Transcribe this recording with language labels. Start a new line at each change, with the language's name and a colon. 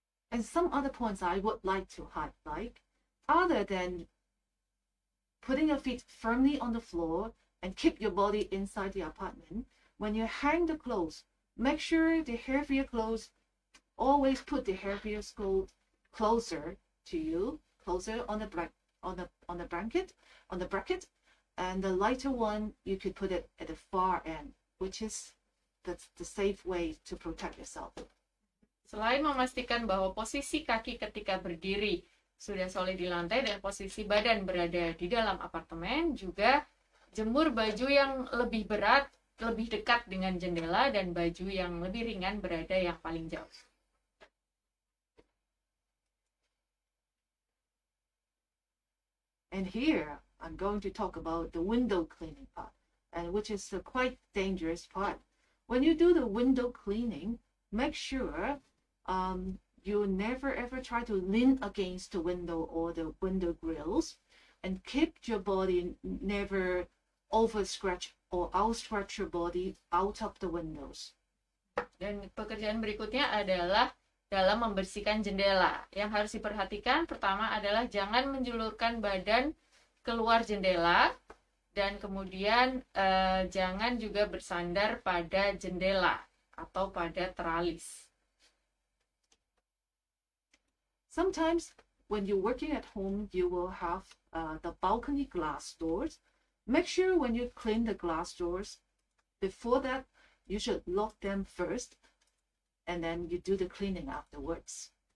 English: And some other points I would like to highlight, other than putting your feet firmly on the floor and keep your body inside the apartment, when you hang the clothes, make sure the heavier clothes, always put the heavier clothes closer to you, closer on the bracket, and the lighter one you could put it at the far end, which is the safe way to protect yourself.
Indonesian: Selain memastikan bahwa posisi kaki ketika berdiri sudah solid di lantai dan posisi badan berada di dalam apartemen, juga jemur baju yang lebih berat, lebih dekat dengan jendela, dan baju yang lebih ringan berada yang paling jauh.
English: And here I'm going to talk about the window cleaning part, and which is a quite dangerous part. When you do the window cleaning, make sure you never ever try to lean against the window or the window grills, and keep your body never overstretch or outstretch your body out of the windows.
Indonesian: Dan pekerjaan berikutnya adalah dalam membersihkan jendela. Yang harus diperhatikan pertama adalah jangan menjulurkan badan keluar jendela, dan kemudian jangan juga bersandar pada jendela atau pada teralis.
English: Sometimes when you're working at home, you will have the balcony glass doors. Make sure when you clean the glass doors, before that, you should lock them first, and then you do the cleaning afterwards.